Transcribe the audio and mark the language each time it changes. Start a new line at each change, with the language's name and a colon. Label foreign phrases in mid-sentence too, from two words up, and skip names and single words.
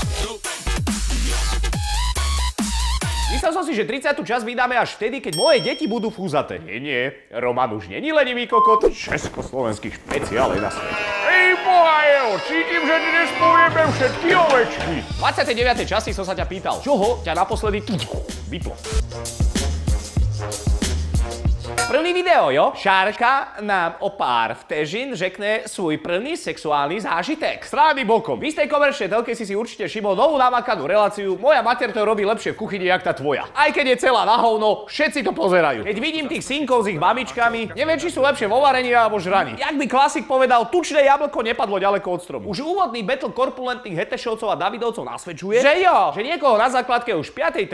Slovak: Myslel som si, že 30. časť vydáme až vtedy, keď moje deti budú fúzaté. Nie, Roman už není lenivý kokot. Československý špeciál je na svete. Ej, bohajo, cítim, že dnes povieme všetky ovečky. V 29. časti som sa ťa pýtal, čoho ťa naposledy vyplo.
Czech: První video, jo? Šárka nám o pár vteřin řekne svůj první sexuální zážitek.
Slovak: Strany bokom. V istej komerčnej telke si určite všimol novú namakanú reláciu. Moja mater to robí lepšie v kuchyni, jak tá tvoja. Aj keď je celá na hovno, všetci to pozerajú. Keď vidím tých synkov s ich mamičkami, neviem, či sú lepšie vo varení alebo žraní. Jak by klasik povedal, tučné jablko nepadlo ďaleko od stromu. Už úvodný battle korpulentných hetešovcov a davidovcov nasvedčuje, že jo, že niekoho na základke už v 5.